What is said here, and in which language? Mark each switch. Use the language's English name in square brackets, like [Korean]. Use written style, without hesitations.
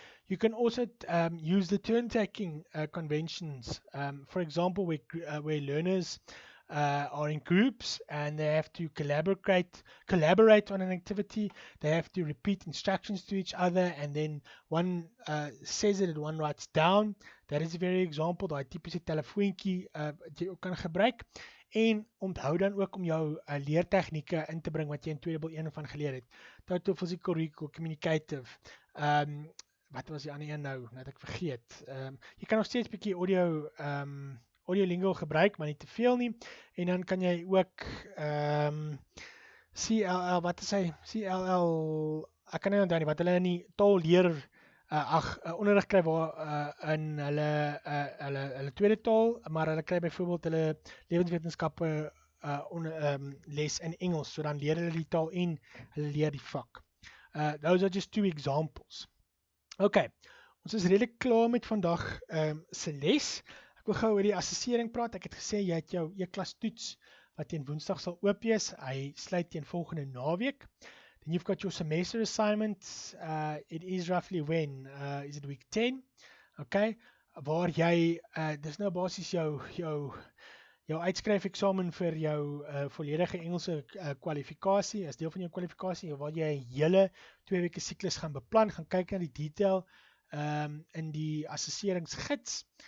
[English] You can also use the turn-taking conventions. For example, where learners are in groups and they have to collaborate on an activity. They have to repeat instructions to each other, and then one says it and one writes down. [Afrikaans] Dat is 'n [English] very example, [Afrikaans] daai tipiese telefoontjie wat jy ook kan gebruik. En onthou dan ook om jou leertegnieke in te bring wat jy in 211 van geleer het. [English] Total physical recall, communicative. [Afrikaans] Wat was die ander een nou? Nou het ek vergeet. Jy kan nog steeds 'n bietjie audio lingo gebruik, maar nie te veel nie. En dan kan jy ook CLL, wat is hy? CLL, ek kan nie onthou nie, wat hulle in die taalleer onderrig kry waar in hulle tweede taal, maar hulle kry byvoorbeeld hulle lewenswetenskappe les in Engels, so dan leer hulle die taal en hulle leer die vak. [English] Those are just two examples. [Afrikaans] Okay, ons is redelijk klaar met vandag se les. Ek wil gou oor die assessering praat. Ek het gesê jy het jou e-klas toets wat teen Woensdag sal oop wees. Hy sluit teen volgende naweek. [English] Then you've got your semester assignment. It is roughly when? Is it week 10? [Afrikaans] Okay, waar jy, dis nou basies jou uitskryf eksamen vir jou volledige Engelse kwalifikasie, as deel van jou kwalifikasie, waar jy 'n hele 2 weke siklus gaan beplan, gaan kyk na die detail in die assesseringsgids.